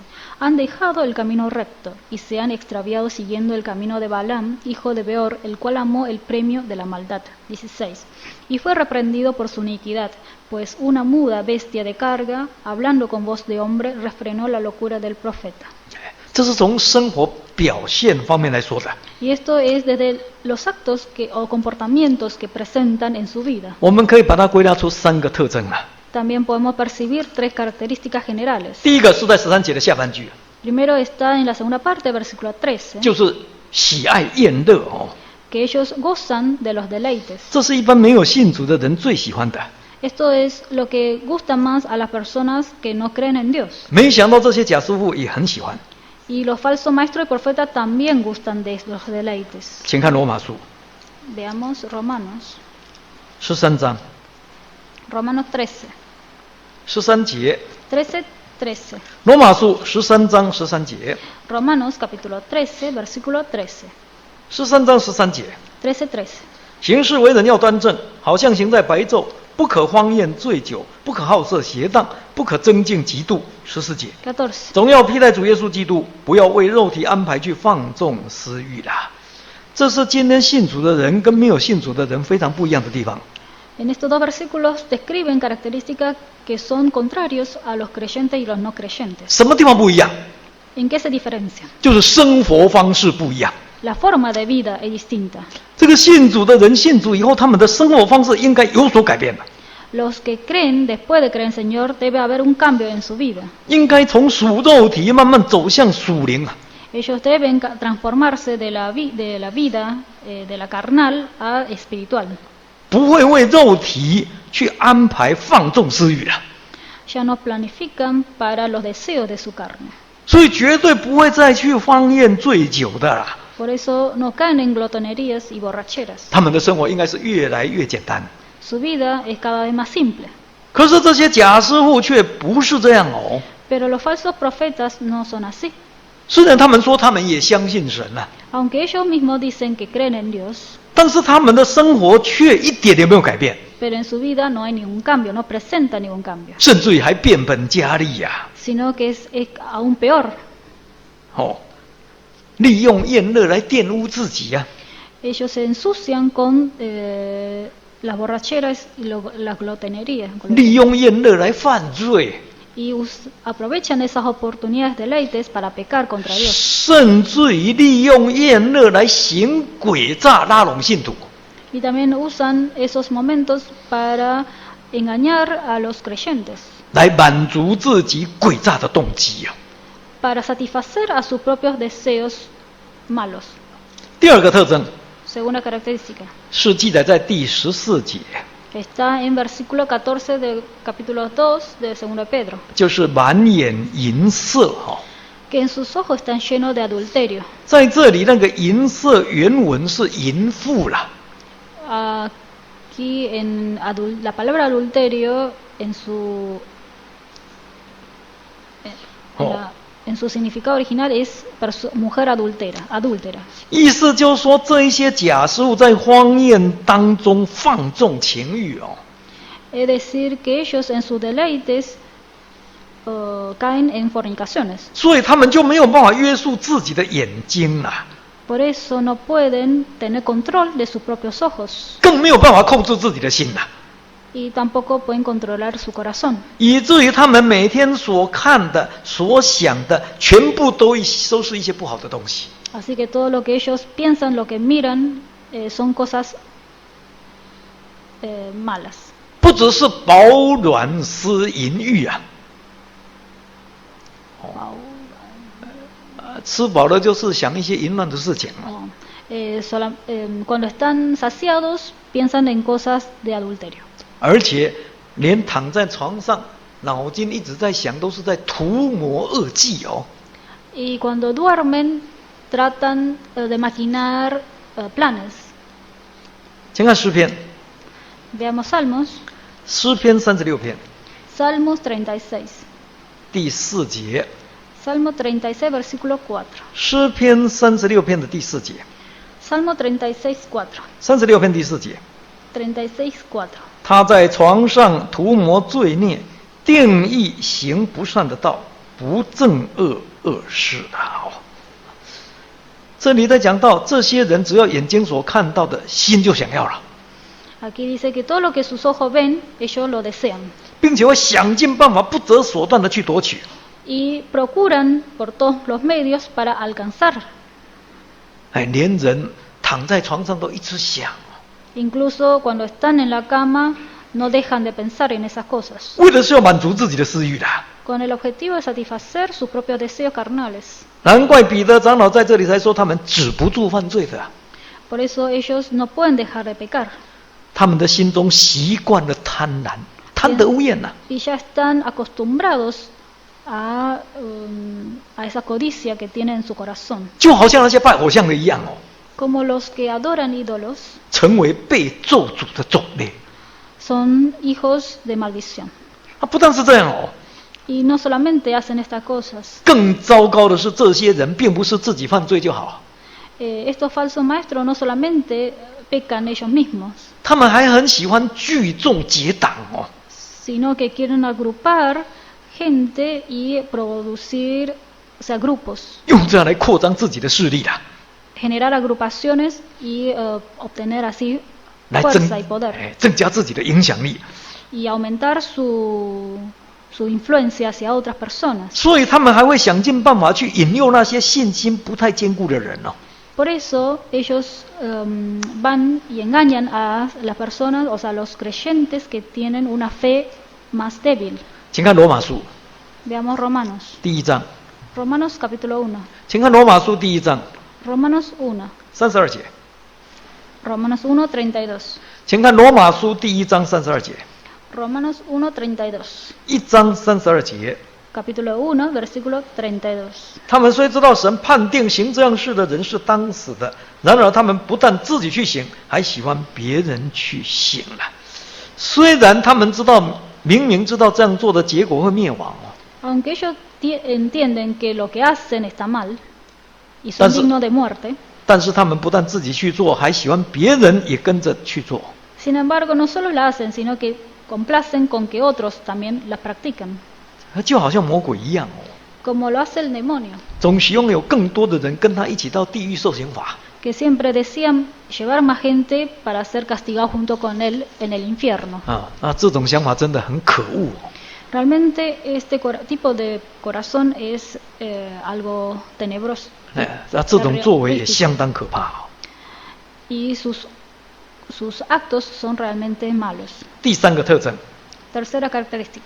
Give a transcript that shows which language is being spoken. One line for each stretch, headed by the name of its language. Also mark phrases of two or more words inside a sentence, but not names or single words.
Spanish: Han dejado el camino recto y se han extraviado siguiendo el camino de Balaam, hijo de Beor, el cual amó el premio de la maldad. 16. Y fue reprendido por su iniquidad, pues una muda bestia de carga, hablando con voz de hombre, refrenó la locura del profeta.
Chinese: 这是从生活表现方面来说的。
Spanish: Y esto es desde los actos o comportamientos que presentan en su vida.
Chinese: 我们可以把它归纳出3个特征啊。
Spanish: También podemos percibir 3 características generales.
Chinese: 第一个是在13节的下半句，
Spanish: Primero está en la segunda parte, versículo 13,
Chinese: 就是喜爱宴乐哦，
Spanish: que ellos gozan de los deleites.
Chinese: 这是一般没有信主的人最喜欢的。
Spanish: Esto es lo que gusta más a las personas que no creen en Dios.
Chinese: 没想到这些假师傅也很喜欢。
Spanish: Y los falsos maestros y profetas también gustan de los deleites.
Chinese: 请看罗马书
Spanish: Veamos Romanos,
Chinese: 13 章
Spanish: Romanos 13,
Chinese: 13节，
Spanish: 13, 13.
Chinese: 罗马书13章13节，
Spanish: Romanos capítulo 13, versículo 13.
Chinese: 13 章13节，
Spanish: 13, 13.
Chinese: 行事为人要端正，好像行在白昼，不可荒宴醉酒，不可好色邪荡，不可争竞嫉妒。14节，
Spanish: 14.
Chinese: 总要披戴主耶稣基督，不要为肉体安排去放纵私欲啦。这是今天信主的人跟没有信主的人非常不一样的地方。
Spanish: En estos dos versículos describen características que son contrarios a los creyentes y los no creyentes.
Chinese: 什么地方不一样？
Spanish: ¿En qué se diferencian?
Chinese: 就是生活方式不一样。
Spanish: La forma de vida es distinta.
Chinese: 这个信主的人信主以后，他们的生活方式应该有所改变了，
Spanish: Los que creen, después de creer en el Señor, debe haber un cambio en su vida.
Chinese: 应该从属肉体慢慢走向属灵啊。
Spanish: Ellos deben transformarse de la vida, de la carnal a espiritual.
Chinese: 不会为肉体去安排放纵私欲了，
Spanish: Ya no planifican para los deseos de su carne.
Chinese: 所以绝对不会再去荒宴醉酒的啦。
Spanish: Por eso no caen en glotonerías y borracheras.
Chinese: 他们的生活应该是越来越简单。
Spanish: Su vida es cada vez más simple.
Chinese: 可是这些假师傅却不是这样哦。
Spanish: Pero los falsos profetas no son así.
Chinese: 虽然他们说他们也相信神啊，
Spanish: Aunque ellos mismos dicen que creen en Dios,
Chinese: 但是他们的生活却一点也没有改变，
Spanish: pero en su vida no hay ningún cambio, no presenta ningún cambio,
Chinese: 甚至于还变本加厉呀、
Spanish: sino que es aún peor.
Chinese: 哦，利用宴乐来玷污自己呀、
Spanish: Ellos se ensucian con las borracheras y las glotonerías
Chinese: 利用宴乐来犯罪，
Spanish: y aprovechan esas oportunidades deleites para pecar contra Dios
Chinese: 甚至于利用宴乐来行诡诈拉拢信徒。
Spanish: y también usan esos momentos para engañar a los creyentes,
Chinese: 来满足自己诡诈的动机啊。
Spanish: para satisfacer a sus propios deseos malos.
Chinese: 第二个特征
Spanish: Segunda característica
Chinese: 是记载在第14节，
Spanish: está en versículo 14 del capítulo 2 de 2 de Pedro,
Chinese: 就是满眼淫色哈。
Spanish: que en sus ojos están llenos de adulterio.
Chinese: 在这里那个淫色原文是淫妇啦，
Spanish: Aquí en la palabra adulterio en su significado original es mujer adúltera.
Chinese: 意思就是说这一些假师傅在荒宴当中放纵情欲哦，
Spanish: Es decir, que ellos en sus deleites caen en fornicaciones.
Chinese: 所以他们就没有办法约束自己的眼睛啦，
Spanish: Por eso no pueden tener control de sus propios ojos
Chinese: 更没有办法控制自己的心啦，
Spanish: y tampoco pueden controlar su corazón.
Chinese: 以至于他们每天所看的、所想的，全部都是一些不好的东西。
Spanish: Así que todo lo que ellos piensan, lo que miran, son cosas malas.
Chinese: 不只是饱暖思淫欲啊，吃饱了就是想一些淫乱的事情啊。
Spanish: Cuando están saciados, piensan en cosas de adulterio.
Chinese: 而且连躺在床上，脑筋一直在想，都是在图谋恶计哦。
Spanish: Y cuando duermen, tratan de maquinar planes.
Chinese: 请看诗篇，
Spanish: Veamos Salmos.
Chinese: 诗篇36篇
Spanish: Salmos 36.
Chinese: 第4节，
Spanish: Salmo 36, versículo 4.
Chinese: 诗篇36篇的第4节，
Spanish: Salmo 36, 4.
Chinese: 36篇第4节，
Spanish: 36, 4.
Chinese: 他在床上图谋罪孽，定义行不善的道， 不憎恶恶事的。这里在讲到这些人，只要眼睛所看到的，心就想要了。
Spanish: Aquí dice que todo lo que sus ojos ven, ellos lo desean.
Chinese: 并且会想尽办法、不择手段的去夺取。
Spanish: Y procuran por todos los medios para alcanzar.
Chinese: 连人躺在床上都一直想。
Spanish: Incluso cuando están en la cama, no dejan de pensar en esas cosas.
Chinese: 为的是要满足自己的私欲的。
Spanish: Con el objetivo de satisfacer sus propios deseos carnales.
Chinese: 难怪彼得长老在这里才说他们止不住犯罪的。
Spanish: Por eso ellos no pueden dejar de pecar.
Chinese: 他们的心中习惯了贪婪，贪得无厌呐。
Spanish: Y ya están acostumbrados a esa codicia que tienen en su corazón.
Chinese: 就好像那些拜偶像的一样。
Spanish: Como los que adoran ídolos.
Chinese: 成为被咒诅的种类。
Spanish: Son hijos de maldición.
Chinese: 不但是这样。
Spanish: Y no solamente hacen estas cosas.
Chinese: 更糟糕的是，这些人并不是自己犯罪就好。
Spanish: Estos falsos maestros no solamente pecan ellos mismos.
Chinese: 他们还很喜欢聚众结党。
Spanish: Sino que quieren agrupar gente y producir, o sea, grupos.
Chinese: 用这样来扩张自己的势力的。
Spanish: Generar agrupaciones y obtener así fuerza y poder.
Chinese: 增加自己的影响力。
Spanish: Y aumentar su influencia hacia otras personas.
Chinese: 所以他们还会想尽办法去引诱那些信心不太坚固的人。
Spanish: Por eso ellos van y engañan a las personas, o sea, los creyentes que tienen una fe más débil.
Chinese: 请看罗马书。
Spanish: Veamos Romanos.
Chinese: 第1章。
Spanish: Romanos capítulo 1.
Chinese: 请看罗马书第1章。
Spanish: Romanos 1.
Chinese: 32节。
Spanish: Romanos 1:32.
Chinese: 请看罗马书第1章32节。
Spanish: Romanos 1:32.
Chinese: 1章32节。
Spanish: Capítulo 1, versículo 32.
Chinese: 他们虽知道神判定行这样事的人是当死的，然而他们不但自己去行，还喜欢别人去行了。虽然他们明明知道这样做的结果会灭亡。
Spanish: Aunque ellos entienden que lo que hacen está mal y son dignos de muerte.
Chinese: 但是他们不但自己去做，还喜欢别人也跟着去做。
Spanish: Sin embargo, no solo la hacen, sino que complacen con que otros también la practican.
Chinese: 就好像魔鬼一样。
Spanish: Como lo hace el demonio.
Chinese: 总希望有更多的人跟他一起到地狱受刑罚。
Spanish: Que siempre desean llevar más gente para ser castigados junto con él en el infierno.
Chinese: 这种想法真的很可恶。
Spanish: Realmente este tipo de corazón es algo tenebroso.
Chinese: 这种作为也相当可怕。
Spanish: Y sus actos son realmente malos.
Chinese: 第3个特征。
Spanish: Tercera característica.